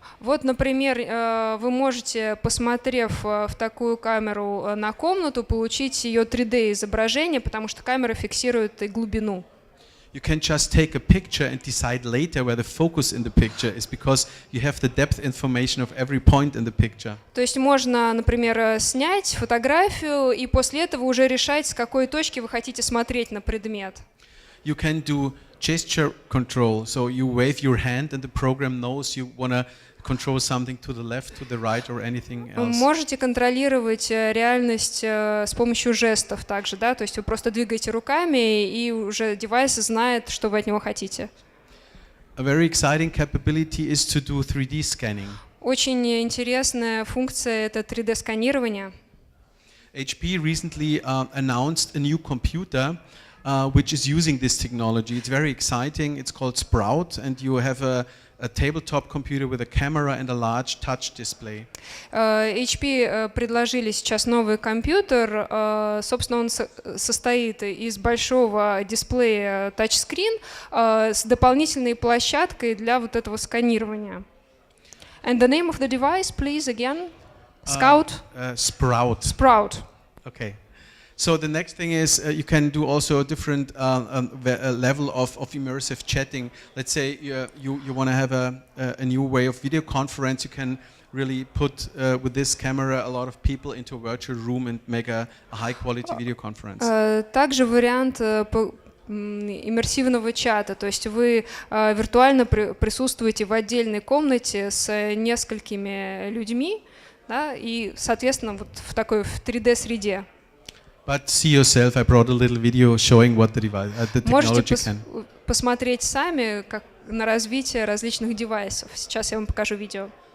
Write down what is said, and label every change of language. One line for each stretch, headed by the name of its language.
Russian: Вот, например, вы можете, посмотрев в такую камеру на комнату, получить ее 3D-изображение, потому что камера фиксирует и глубину.
English: You can just take a picture and decide later where the focus in the picture is, because you have the depth information of every point in the picture.
Russian: То есть можно, например, снять фотографию и после этого уже решать, с какой точки вы хотите смотреть на предмет.
English: You can do gesture control, so you wave your hand and the program knows you want to control something to the left, to the right, or anything else.
Russian: Можете контролировать реальность с помощью жестов также, да, то есть вы просто двигаете руками, и уже девайс знает, что вы от него хотите.
English: A very exciting capability is to do 3D scanning.
Russian: Очень интересная функция — это 3D-сканирование.
English: HP recently announced a new computer which is using this technology. It's very exciting. It's called Sprout, and you have a tabletop computer with a camera and a large touch display.
Russian: HP предложили сейчас новый компьютер. Собственно, он состоит из большого дисплея тачскрин с дополнительной площадкой для вот этого сканирования.
English: And the name of the device, please, again? Scout? Sprout. Sprout. Okay. So the next thing is you can do also a different level of immersive chatting. Let's say you want to have a new way of video conference. You can really put with this camera a lot of people into a virtual room and make a high quality video conference.
Russian: Также вариант иммерсивного чата, то есть вы виртуально присутствуете в отдельной комнате с несколькими людьми, да, и, соответственно, вот в такой в 3D-среде.
English: But see yourself, I brought a little video showing what the device, the technology can.
Russian: Можете посмотреть сами, как на развитие различных девайсов. Сейчас я вам покажу видео.